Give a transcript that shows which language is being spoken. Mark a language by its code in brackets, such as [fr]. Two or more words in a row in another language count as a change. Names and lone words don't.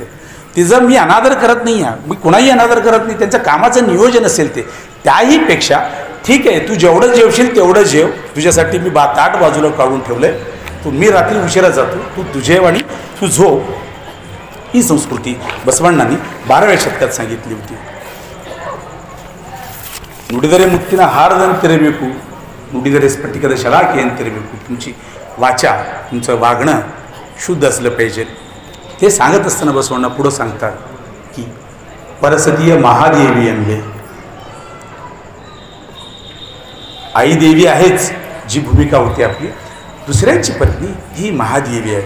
[mr] तिचं मी अनादर करत नाही आहे, मी कुणाही अनादर करत नाही, त्यांचं कामाचं नियोजन असेल ते, त्याही पेक्षा ठीक आहे, तू जेवढं जेवशील तेवढं जेव, तुझ्यासाठी मी ताट बाजूला काढून ठेवलंय, तू मी रात्री उशिरा जातो, तू जेव आणि तू झोप. ही संस्कृती बसवण्णांनी 12व्या शतकात सांगितली होती. [kn] ನುಡಿದರೆ ಮುತ್ತಿನ ಹಾರದಂತಿರಬೇಕು, ನುಡಿದರೆ स्फटिकದ ಶಲಾಕೆಯಂತಿರಬೇಕು. [mr] तुमची वाचा, तुमचं वागणं शुद्ध असलं पाहिजे. ते सांगत असताना बसवण्णा पुढं सांगतात की परसदीय महादेवी अंबे, आई देवी आहेच, जी भूमिका होती आपली, दुसऱ्यांची पत्नी ही महादेवी आहे.